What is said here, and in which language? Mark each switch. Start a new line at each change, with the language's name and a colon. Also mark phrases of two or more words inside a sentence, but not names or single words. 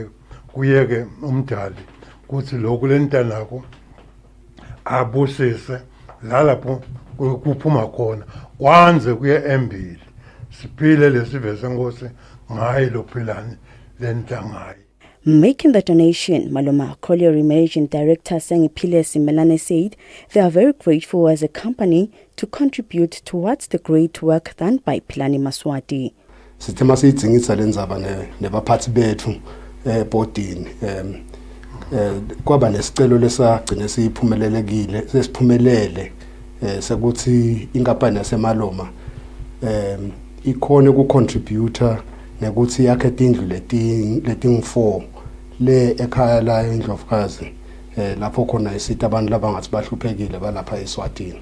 Swati: kuyeke umdali kuthi lokhu lentanako abusise lalapho kuphuma khona kwanze kuye embili siphile lesive senkosi ngayi lophilani lentangayi.
English: Making the donation, Malama Kaleri Managing Director Sengiphile Simelane said they are very grateful as a company to contribute towards the great work done by Philani Maswati.
Swati: Sithema siyidingisa lenzaba nebaphathi bethu ebhodini kwaba nesicelo lesagcina siphumelelekile sesiphumelele sekuthi inkampani yaseMaloma ikhona ukucontributor nekuthi yakhe indlu leting4 le ekhaya la eNdlovukazi lapho khona isithi abantu labangathi bahluphekile balapha eSwatini.